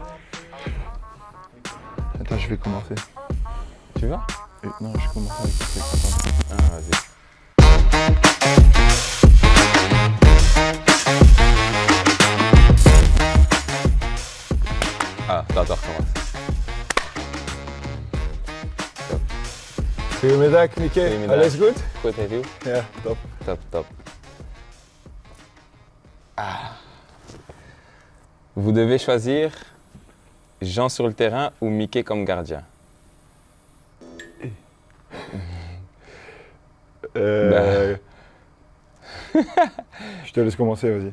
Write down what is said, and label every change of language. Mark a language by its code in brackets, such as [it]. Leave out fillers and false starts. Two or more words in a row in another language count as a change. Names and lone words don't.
[fr] Attends, je vais commencer. Tu vois? Non, je commence avec le truc. Ah, vas-y. Ah, attends, recommence. [nl] Goedemiddag, Mieke. Goedemiddag. Alles goed? Goed, [fr] et vous? [nl] Ja, top. Top, top. Ah. [fr] Vous devez choisir Jean sur le terrain ou Mickey comme gardien. Je te laisse commencer, vas-y.